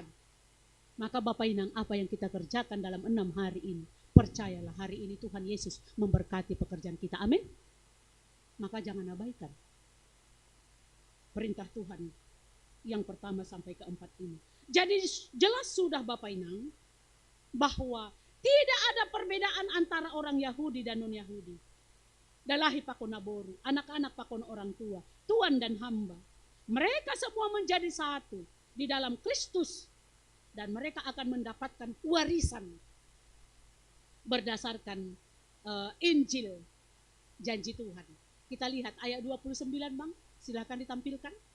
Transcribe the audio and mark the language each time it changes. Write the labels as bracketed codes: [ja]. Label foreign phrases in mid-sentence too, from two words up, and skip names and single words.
[id] Maka Bapak Inang, apa yang kita kerjakan dalam 6 hari ini, percayalah hari ini Tuhan Yesus memberkati pekerjaan kita. Amin. Maka jangan abaikan perintah Tuhan yang pertama sampai keempat ini. Jadi jelas sudah Bapak Inang bahwa tidak ada perbedaan antara orang Yahudi dan non-Yahudi. [bts] Dalahi pakon naboru, [id] anak-anak pakon orang tua, tuan dan hamba. Mereka semua menjadi satu di dalam Kristus dan mereka akan mendapatkan warisan berdasarkan Injil janji Tuhan. Kita lihat ayat 29 Bang, silakan ditampilkan.